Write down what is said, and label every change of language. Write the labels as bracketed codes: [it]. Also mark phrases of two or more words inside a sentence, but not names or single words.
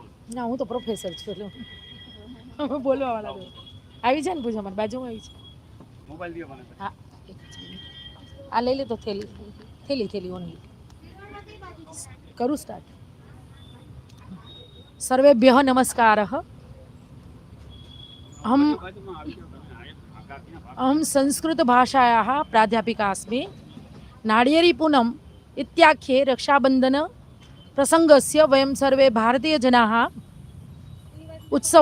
[gu] ના, હું તો પ્રોફેસર છું એટલે બોલવા વાળા આવી જાય ને. પૂછો મને બાજુમાં આવી છે. મોબાઈલ દો મને. હા, આ લઈ લે તો થેલી ઓનલી. કરું સ્ટાર્ટ. [sa] सर्वेभ्यः नमस्कारः. अहम संस्कृत भाषायाः प्राध्यापिका अस्मि. नारियेरी पूनम इत्याख्ये रक्षाबंधन प्रसंगस्य वयं सर्वे भारतीयजनाः उत्सवं